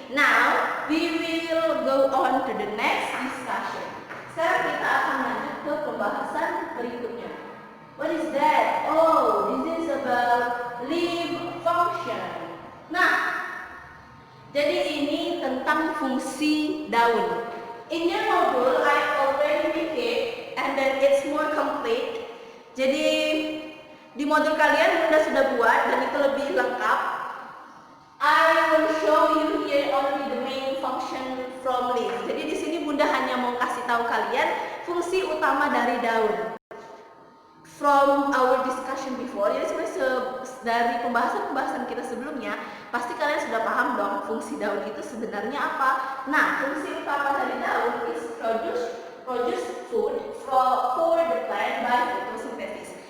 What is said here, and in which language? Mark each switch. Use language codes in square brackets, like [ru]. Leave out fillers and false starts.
[en] Now we will go on to the next discussion. [id] Sekarang kita akan lanjut ke pembahasan berikutnya. [en] What is that? Oh, this is about leaf function. [id] Nah, jadi ini tentang fungsi daun. [en] In your module, I already make it and then it's more complete. [id] Jadi di modul kalian Bunda sudah buat dan itu lebih lengkap. [en] I will show you here only the main function from leaf. [id] Jadi di sini Bunda hanya mau kasih tahu kalian fungsi utama dari daun. [en] From our discussion before, [id] jadi sebenarnya dari pembahasan kita sebelumnya, pasti kalian sudah paham dong fungsi daun itu sebenarnya apa. Nah, fungsi utama dari daun [en] is produce food for the plant by photosynthesis.